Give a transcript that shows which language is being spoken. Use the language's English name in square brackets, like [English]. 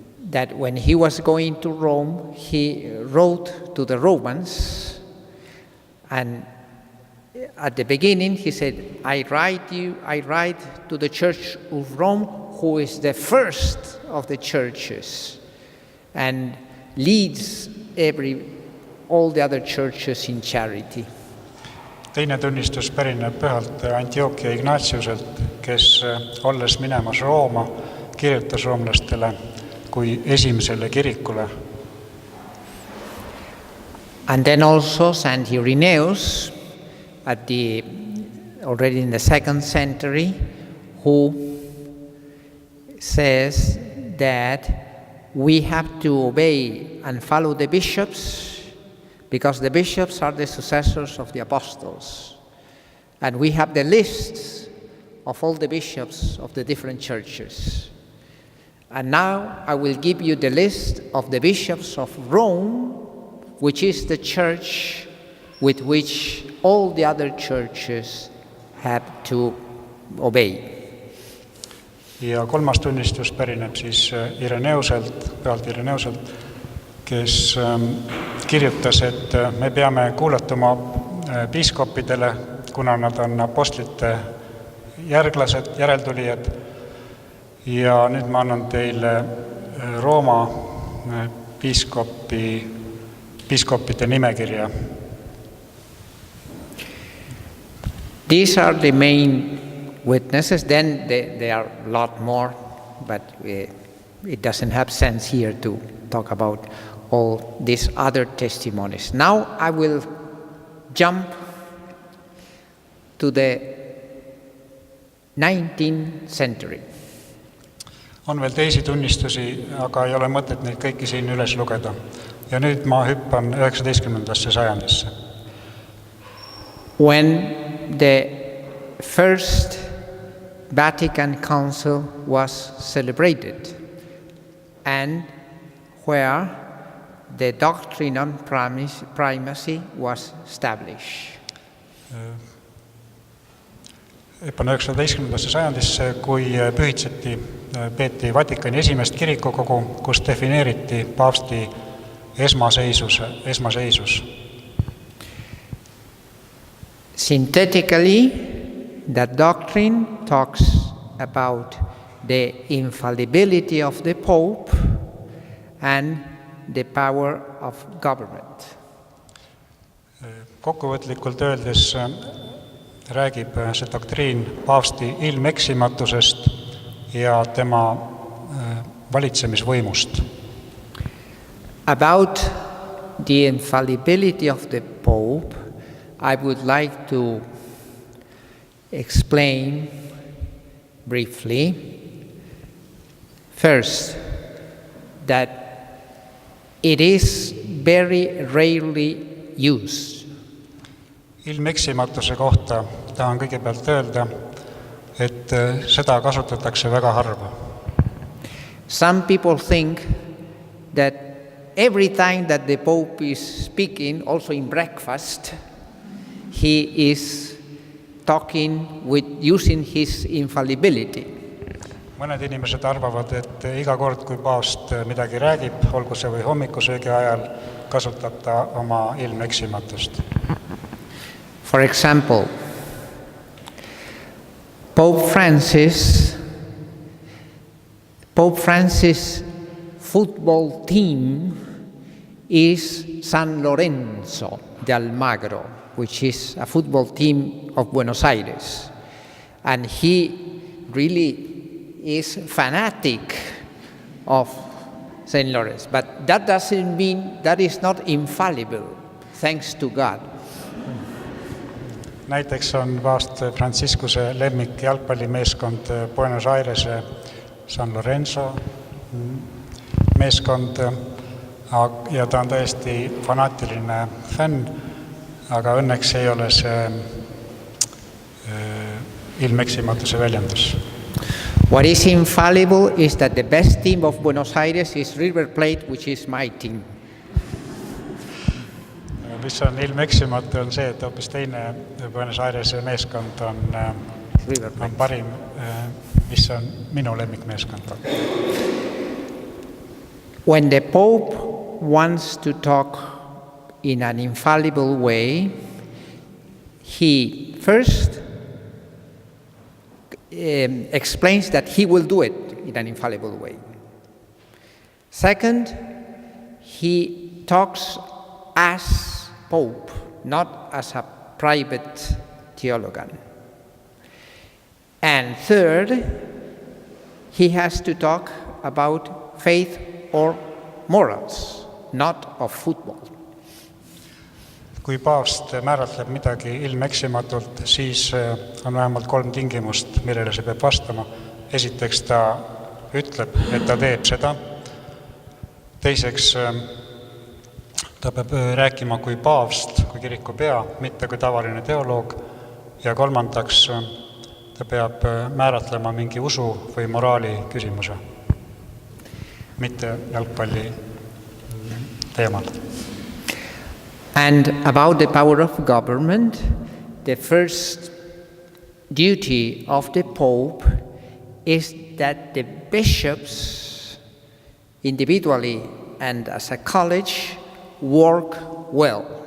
[English] that when he was going to Rome, he wrote to the Romans, and at the beginning he said, I write to the Church of Rome, who is the first of the churches, and leads all the other churches in charity. [Estonian] Teine tunnistus pärineb pühalt Antiochia Ignatiuselt, kes olles minemas Rooma, kirjutas roomlastele kui esimesele kirikule. [English] And then also Saint Irenaeus, already in the second century, who says that we have to obey and follow the bishops, because the bishops are the successors of the apostles. And we have the lists of all the bishops of the different churches. And now I will give you the list of the bishops of Rome, which is the church with which all the other churches have to obey. [Estonian] Ja kolmas tunnistus pärineb siis Pühalt Ireneuselt, kes kirjutas, et me peame kuulatuma piiskopidele, kuna nad on apostlite järglased, järeltulijad. Ja nüüd ma annan teile Rooma piiskopide nimekirja. [English] These are the main witnesses. Then there are a lot more, but it doesn't have sense here to talk about all these other testimonies. Now I will jump to the 19th century. [Estonian] On veel teisi tunnistusi, aga ei ole mõtet neid kõiki siin üles lugeda. Ja nüüd ma hüppan 19. sajandisse. [English] When the first Vatican Council was celebrated and where the doctrine on primacy was established. [Estonian] Hüppan 19. sajandisse, kui peeti Vatikani esimest kirikukogu, kus defineeriti Paavsti esmaseisus. [English] Synthetically, that doctrine talks about the infallibility of the Pope and the power of government. [Estonian] Kokkuvõtlikult öeldes räägib see doktriin Paavsti ilmeksimatusest ja tema valitsemisvõimust. [English] About the infallibility of the Pope, I would like to explain briefly. First, that it is very rarely used. [Estonian] Ilmeksimatuse kohta tahan kõigepealt öelda, et seda kasutatakse väga harva. [English] Some people think that every time that the Pope is speaking, also in breakfast, he is talking with using his infallibility. [Estonian] Mõned inimesed arvavad, et iga kord, kui paavst midagi räägib, olgu see või hommikusöögi ajal, kasutab ta oma ilmeksimatust. [English] For example, Pope Francis' football team is San Lorenzo de Almagro, which is a football team of Buenos Aires. And he really is fanatic of St. Lawrence. But that doesn't mean that is not infallible, thanks to God. [Estonian] Näiteks on paavst Franciscuse lemmik jalgpallimeeskond Buenos Aires San Lorenzo meeskond ja ta on täiesti fanaatiline fänn, aga õnneks ei ole see ilmeksimatuse väljendus. [English] What is infallible is that the best team of Buenos Aires is River Plate, which is my team. [Estonian] Mis on ilmeksimatu on see, et hoopis teine Buenos Aires meeskond on parim, mis on minu lemmikmeeskond. [English] When the Pope wants to talk in an infallible way, he first explains that he will do it in an infallible way. Second, he talks as Pope, not as a private theologian. And third, he has to talk about faith or morals, not of football. [Estonian] Kui paavst määratleb midagi ilmeksimatult, siis on vähemalt 3 tingimust, millele see peab vastama. Esiteks ta ütleb, et ta teeb seda. Teiseks ta peab rääkima kui paavst, kui kiriku pea, mitte kui tavaline teoloog. ja kolmandaks, ta peab määratlema mingi usu või moraali küsimuse, mitte jalgpalli teemal. [English] And about the power of government, the first duty of the Pope is that the bishops, individually and as a college, work well.